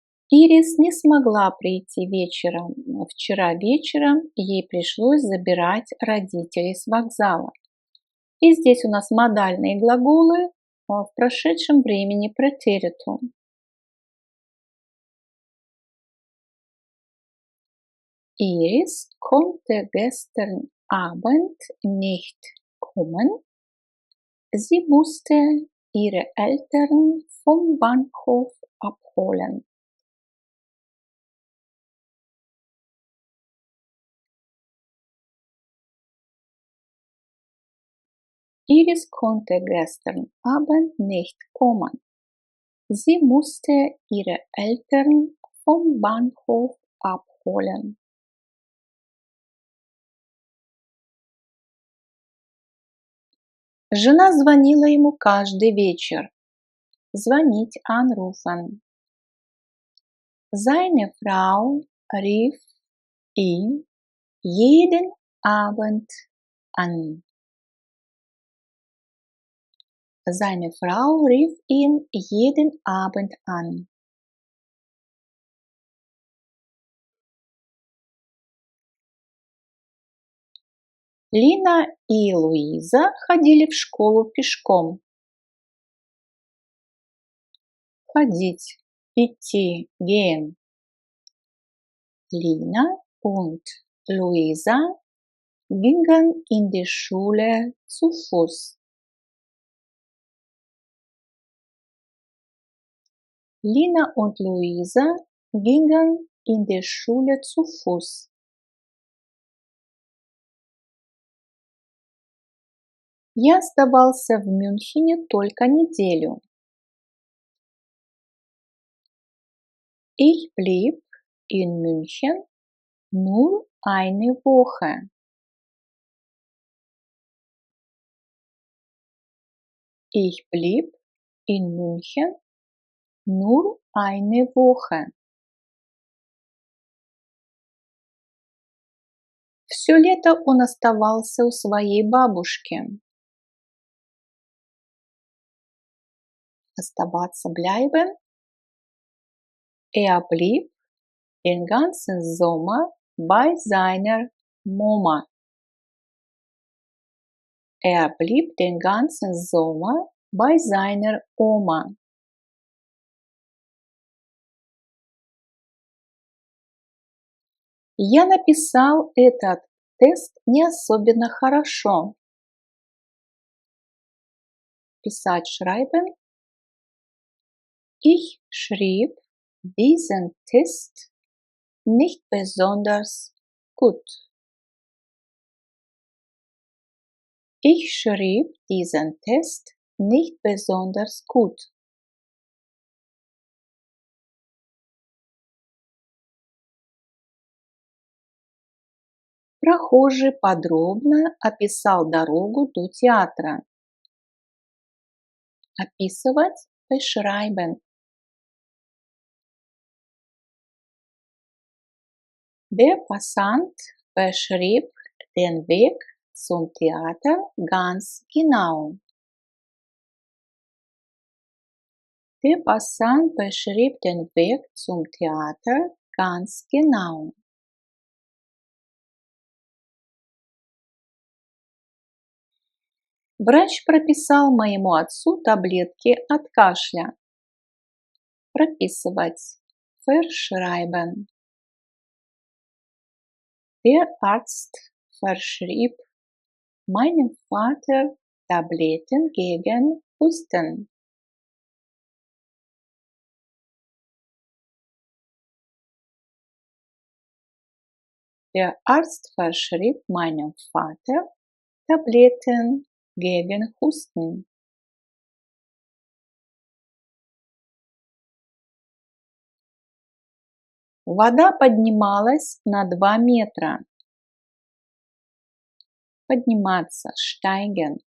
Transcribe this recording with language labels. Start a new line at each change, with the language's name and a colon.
Russian: Ирис не смогла прийти вечером. Вчера вечером ей пришлось забирать родителей с вокзала. И здесь у нас модальные глаголы в прошедшем времени претеритум.
German: Iris konnte gestern Abend nicht kommen. Sie musste Ihre Eltern vom Bahnhof abholen. Iris konnte gestern Abend nicht kommen. Sie musste ihre Eltern vom Bahnhof abholen.
Russian: Жена звонила ему каждый вечер.
German: Звонить, anrufen. Seine Frau rief ihn jeden Abend an. Seine Frau rief ihn jeden Abend an.
Russian: Лина и Луиза ходили в школу пешком. Ходить, идти, gehen.
German: Lina und Luisa gingen in die Schule zu Fuß. Lina und Luisa gingen in die Schule zu Fuß.
Russian: Я оставался в Мюнхене только неделю.
German: Ich blieb in München nur eine Woche. Ich blieb in München nur eine Woche.
Russian: Все лето он оставался у своей бабушки.
German: Оставаться bleiben. Blieb den ganzen Sommer bei seiner Mama. Blieb den ganzen Sommer bei seiner Oma.
Russian: Я написал этот тест не особенно хорошо.
German: Писать, schreiben. Ich schrieb diesen Test nicht besonders gut. Ich schrieb diesen Test nicht besonders gut.
Russian: Прохожий подробно описал дорогу до театра. Описывать, beschreiben.
German: Der Passant beschrieb den Weg zum Theater ganz genau. Der Passant beschrieb den Weg zum Theater ganz genau.
Russian: Врач прописал моему отцу таблетки от кашля. Прописывать, verschreiben.
German: Der Arzt verschrieb meinem Vater Tabletten gegen Husten. Der Arzt verschrieb meinem Vater Tabletten gegen Husten.
Russian: Вода поднималась на 2 метра. Подниматься, steigen.